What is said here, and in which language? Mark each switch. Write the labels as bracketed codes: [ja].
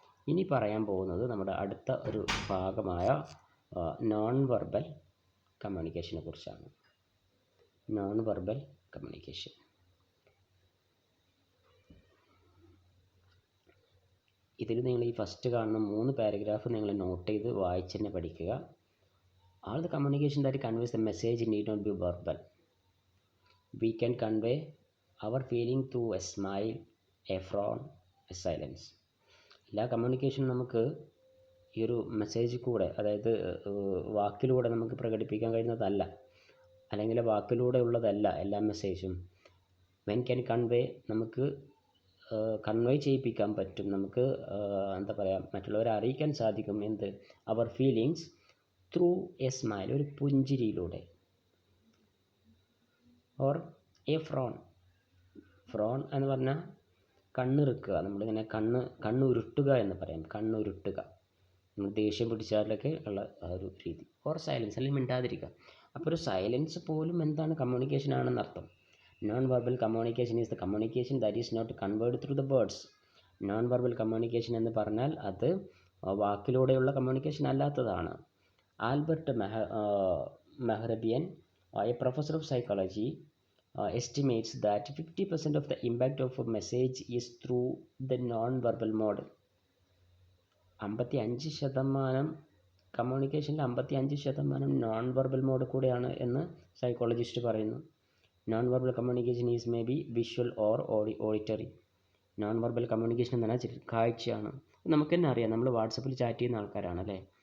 [ml] ഇനി പറയാൻ പോകുന്നത് നമ്മുടെ അടുത്ത ഒരു ഭാഗമായ നോൺ വെർബൽ കമ്മ്യൂണിക്കേഷനെ കുറിച്ചാണ്. Non verbal communication. ഇതിൽ നിങ്ങൾ ഈ ഫസ്റ്റ് കാണുന്ന 3 പാരഗ്രാഫ് നിങ്ങൾ നോട്ട് ചെയ്ത് വായിച്ച് തന്നെ പഠിക്കുക. [en] All the communication that conveys the message need not be verbal. We can convey our feeling through a smile, a frown, a silence. [ml] എല്ലാ കമ്മ്യൂണിക്കേഷനും നമുക്ക് ഈ ഒരു മെസ്സേജ് കൂടെ, അതായത് വാക്കിലൂടെ നമുക്ക് പ്രകടിപ്പിക്കാൻ കഴിയുന്നതല്ല, അല്ലെങ്കിൽ വാക്കിലൂടെ ഉള്ളതല്ല എല്ലാ മെസ്സേജും. [en] when can convey, [ml] നമുക്ക് കൺവേ ചെയ്യിപ്പിക്കാൻ പറ്റും, നമുക്ക് എന്താ പറയുക, മറ്റുള്ളവരെ അറിയിക്കാൻ സാധിക്കും. എന്ത്? [en] അവർ feelings through a smile, [ml] ഒരു പുഞ്ചിരിയിലൂടെ. [en] Or a frown. [ml] ഫ്രോൺ എന്ന് പറഞ്ഞാൽ കണ്ണിറുക്കുക, നമ്മളിങ്ങനെ കണ്ണുരുട്ടുക എന്ന് പറയാം. കണ്ണുരുട്ടുക, നമ്മൾ ദേഷ്യം പിടിച്ചാലൊക്കെ ഉള്ള ആ ഒരു രീതി. [en] or silence, [ml] അല്ലെങ്കിൽ മിണ്ടാതിരിക്കുക. അപ്പോൾ ഒരു സൈലൻസ് പോലും എന്താണ്, കമ്മ്യൂണിക്കേഷൻ ആണെന്ന് അർത്ഥം. [en] Non verbal communication is the communication that is not conveyed through the words. [ml] Non verbal communication എന്ന് പറഞ്ഞാൽ അത് വാക്കിലൂടെയുള്ള communication അല്ലാത്തതാണ്. [en] Albert Mehrabian, a professor of psychology, estimates that 50% of the impact of a message is through the non-verbal mode. [ml] 55% കമ്മ്യൂണിക്കേഷനിൽ 55% non verbal mode കൂടെയാണ് എന്ന് psychologist പറയുന്നു. [en] Non verbal communication is may be visual or auditory. [ml] Non verbal communication എന്ന് പറഞ്ഞാൽ കാഴ്ചയാണ്. നമുക്ക് തന്നെ അറിയാം, നമ്മൾ വാട്സപ്പിൽ ചാറ്റ് ചെയ്യുന്ന ആൾക്കാരാണ് അല്ലേ.